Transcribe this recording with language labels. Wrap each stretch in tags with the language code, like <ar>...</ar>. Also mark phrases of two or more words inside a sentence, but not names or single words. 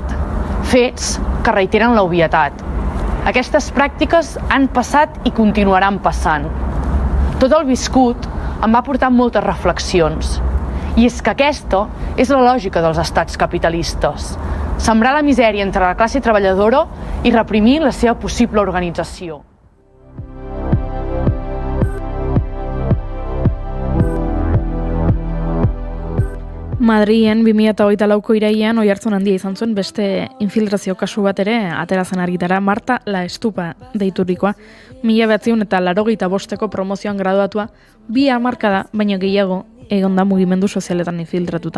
<ca>Fets que reiteren l'obvietat. Aquestes pràctiques han passat i continuaran passant. Tot el viscut em va portar moltes reflexions. I és que aquesta és la lògica dels estats capitalistes. Sembrar la misèria entre la classe treballadora i reprimir la seva possible organització.</ca> <eu>Madrilen 2024ko irailean oihartzun handia izan zuen beste infiltrazio kasu bat ere ateratzen argitara, Marta La Estupa deiturikoa. 1985ko promozioan graduatua, 2 hamarkada baino gehiago egon da mugimendu sozialetan infiltratuta.</eu>